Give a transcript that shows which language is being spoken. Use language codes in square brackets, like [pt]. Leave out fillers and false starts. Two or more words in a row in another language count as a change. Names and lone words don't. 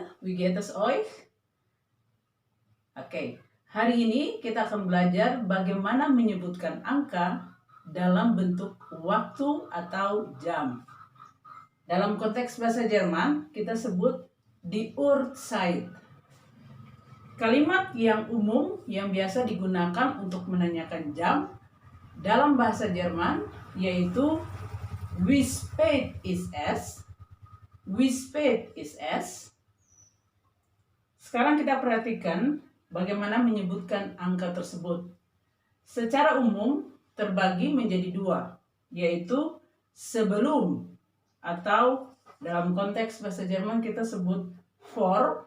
[de] Wie geht es euch? [id] Oke, hari ini kita akan belajar bagaimana menyebutkan angka dalam bentuk waktu atau jam. Dalam konteks bahasa Jerman, kita sebut [de] die Uhrzeit. [id] Kalimat yang umum yang biasa digunakan untuk menanyakan jam dalam bahasa Jerman yaitu [de] Wie spät ist es? Wie spät ist es? [id] Sekarang kita perhatikan bagaimana menyebutkan angka tersebut. Secara umum terbagi menjadi dua, yaitu sebelum atau dalam konteks bahasa Jerman kita sebut vor.